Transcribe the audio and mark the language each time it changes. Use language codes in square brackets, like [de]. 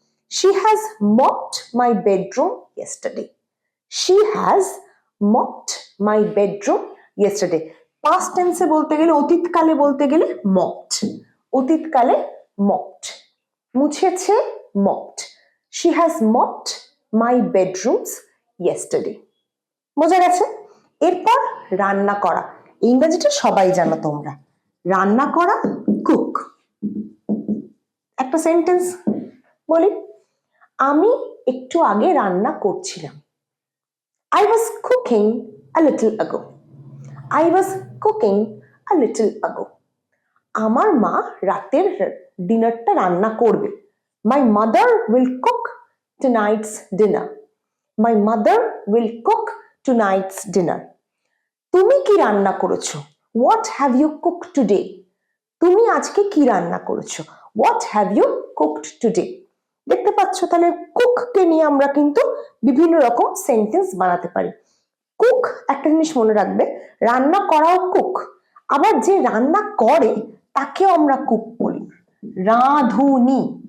[en] She has mopped my bedroom yesterday. She has mopped my bedroom yesterday. [bn] Past tense এ বলতে গেলে, অতীতকালে বলতে গেলে mopped. অতীতকালে mopped. মুছেছে mopped. [en] She has mopped my bedrooms yesterday. [bn] বোঝা গেছে? এরপর রান্না করা। ইংরেজিটা সবাই জানো তোমরা। রান্না করা, কুক। একটা সেন্টেন্স বলি, আমি একটু আগে রান্না করছিলাম। [en] I was cooking a little ago. I was cooking a little ago. [bn] আমার মা রাতের ডিনারটা রান্না করবে। [en] My mother will cook tonight's dinner. My mother will cook tonight's dinner. [bn] তুমি কি রান্না করেছো? [en] What have you cooked today? [bn] তুমি আজকে কি রান্না করেছো? [en] What have you cooked today? [bn] দেখতে পাচ্ছ, তাহলে কুককে নিয়ে আমরা কিন্তু বিভিন্ন রকম সেন্টেন্স বানাতে পারি। কুক, একটা জিনিস মনে রাখবে, রান্না করাও কুক, আবার যে রান্না করে তাকেও আমরা কুক বলি, রাঁধুনি।